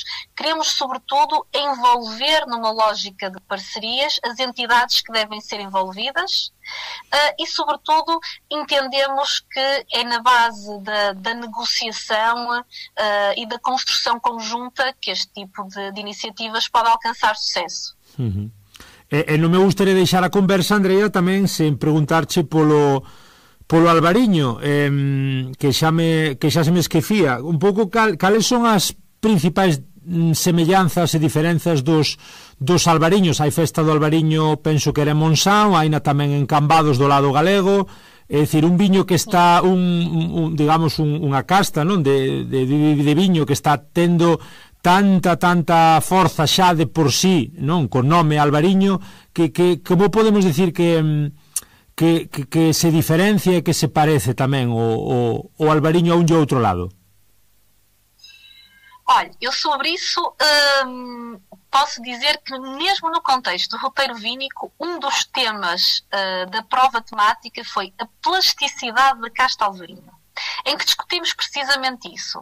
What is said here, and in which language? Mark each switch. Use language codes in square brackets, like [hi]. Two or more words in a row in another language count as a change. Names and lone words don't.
[pt] Queremos sobretudo envolver numa lógica de parcerias as entidades que devem ser envolvidas. E, sobretudo, entendemos que é na base da negociação e da construção conjunta que este tipo de iniciativas pode alcançar sucesso. Uhum. [gl] E non me gustaría deixar a conversa, Andrea, tamén sen preguntarche polo albariño, que xa se me esquecía un pouco cales son as principais semellanzas e diferenzas dos albariños. Hai festa do albariño, penso que era en Monsanto, haina tamén en Cambados do lado galego, é dicir, un viño que está digamos, unha casta, non, de viño que está tendo tanta forza xa de por sí, non, con nome albariño, que como podemos dicir que se diferencia e que se parece tamén o albariño a un e outro lado? [pt] Olha, eu sobre isso posso dizer que mesmo no contexto do roteiro vínico, um dos temas da prova temática foi a plasticidade da casta alvarinho, em que discutimos precisamente isso.